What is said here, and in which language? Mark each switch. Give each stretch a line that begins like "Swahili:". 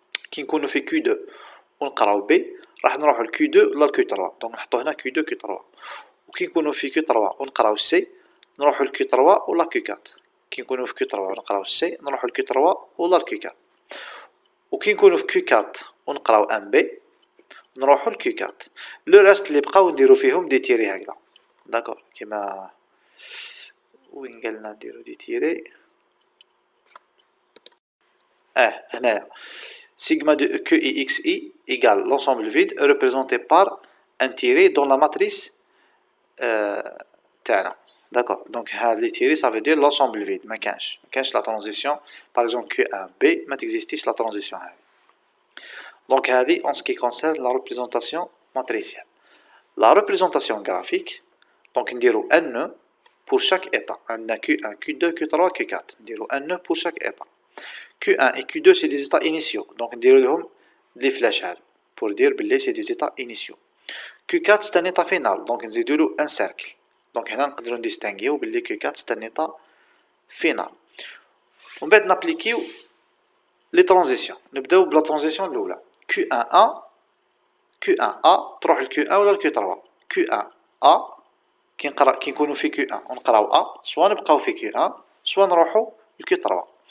Arabic: كي نكونو في كيو 2 ونقراو بي راح نروحو لكيو 2 ولا لكيو 3 دونك نحطو هنا كيو 2 كيو 3. وكي نكونو في كيو 3 ونقراو سي نروحو لكيو 3 ولا كيو 4. كي نكونو في كيو 3 ونقراو سي نروحو لكيو 3 ولا لكيو 4. وكي نكونو في كيو 4 ونقراو ان بي نروحو لكيو 4. لو راست اللي بقاو نديرو فيهم دي تيري هكذا داكور كيما وين قالنا نديرو دي تيري هنايا
French: sigma de QIXI égale l'ensemble vide représenté par un tiré dans la matrice
Arabic: تاعنا
French: d'accord donc
Arabic: هاد لي تيري
French: ça veut dire l'ensemble vide
Arabic: ما كانش
French: la transition par exemple Q1B
Arabic: ما تexistيش la transition هذه.
French: donc هذه en ce qui concerne la représentation matricielle. La représentation graphique donc
Arabic: نديرو
French: un nœud pour chaque état. عندنا Q1 Q2 Q3 Q4 نديرو un nœud pour chaque état. Q1 et Q2 c'est des états initiaux donc
Arabic: نديرو لهم
French: des flèches
Arabic: هادو
French: pour dire
Arabic: بلي
French: c'est des états initiaux. Q4 c'est un état final donc
Arabic: نزيدو له
French: un cercle donc
Arabic: هنا نقدرو نديستانغيو بلي
French: Q4 c'est un état final.
Arabic: ومن بعد نابليكيو لي ترانزيسيون. نبداو بلا ترانزيسيون الاولى Q1A Q1A تروح ل Q1 ولا ل Q3. Q1A كي نكونو في Q1 ونقراو A سوا نبقاو في Q1 سوا نروحو ل Q3.